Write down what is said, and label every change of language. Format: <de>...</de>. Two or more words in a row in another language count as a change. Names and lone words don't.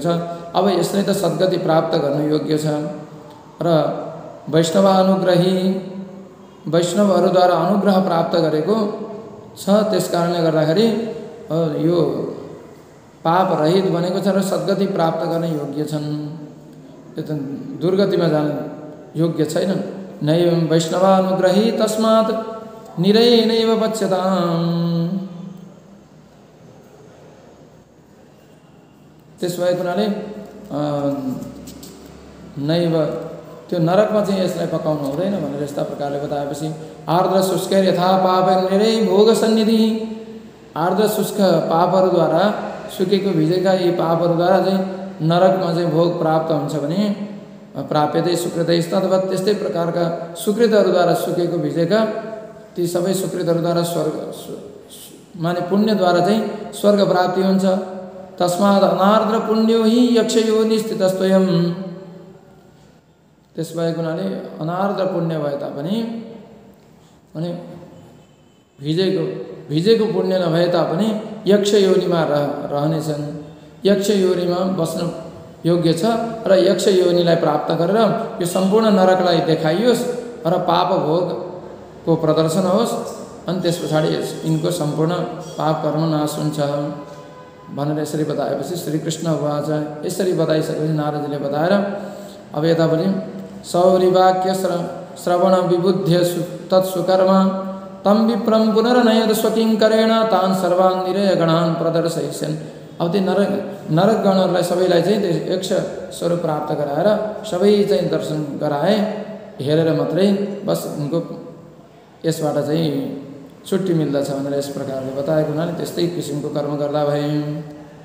<ne>अब यसले त सद्गति प्राप्त गर्नु योग्य छ र वैष्णवहरूद्वारा अनुग्रह प्राप्त गरेको छ। त्यस कारणले गर्दाखेरि यो पाप रहित बनेको छ र सद्गति प्राप्त गर्न योग्य छन्। यो त दुर्गतिमा जान योग्य छैन।</ne> <sa>नैवं वैष्णवानुग्रही तस्मात् निरैनैव पच्यताम्।</sa> <ne>त्यस भएको हुनाले नैव, त्यो नरकमा चाहिँ यसलाई पकाउनु हुँदैन भनेर यस्ता प्रकारले बताएपछि</ne> <sa>आर्द्र शुष्क यथा पाप निरै भोग सन्निधि,</sa> <ne>आर्द्र शुष्क पापहरूद्वारा सुकेको भिजेका यी पापहरूद्वारा चाहिँ नरकमा चाहिँ भोग प्राप्त हुन्छ भने</ne> <sa>प्राप्यते सुकृतैस्तद्वत्,</sa> <ne>त्यस्तै प्रकारका सुकृतहरूद्वारा सुकेको भिजेका ती सबै सुकृतहरूद्वारा स्वर्ग माने पुण्यद्वारा चाहिँ स्वर्ग प्राप्ति हुन्छ।</ne> <sa>तस्मात् अनार्द्र पुण्यो हि यक्षयोनि स्थितस्त्वयम्।</sa> <ne>त्यस भएको हुनाले अनार्द्र पुण्य भए तापनि अनि भिजेको पुण्य नभए तापनि यक्ष योनिमा रहनेछन्। यक्ष योनिमा बस्न योग्य छ र यक्ष योनिलाई प्राप्त गरेर यो सम्पूर्ण नरकलाई देखाइयोस् र पाप भोगको प्रदर्शन होस्, अनि त्यस पछाडि यिनको सम्पूर्ण पाप कर्म नाश हुन्छ भनेर यसरी बताएपछि</ne> <sa>श्रीकृष्ण उवाच,</sa> <ne>यसरी बताइसकेपछि नारदजीले बताएर अब यतापट्टि</ne> <sa>सौरिवाक्य श्रवण विबुद्ध्य तत्सुकर्म तम विप्रम पुनर्नयद स्वकिङ्करेण तान् सर्वान् निरय गणान् प्रदर्शयिष्यन्।</sa> <ne>अब ती नरक गणहरूलाई सबैलाई चाहिँ त्यो यक्ष स्वरूप प्राप्त गराएर सबै चाहिँ दर्शन गराए, हेरेर मात्रै बस उनको यसबाट चाहिँ छुट्टी मिल्दछ भनेर यस प्रकारले बताएको हुनाले त्यस्तै किसिमको कर्म गर्दा भए।</ne>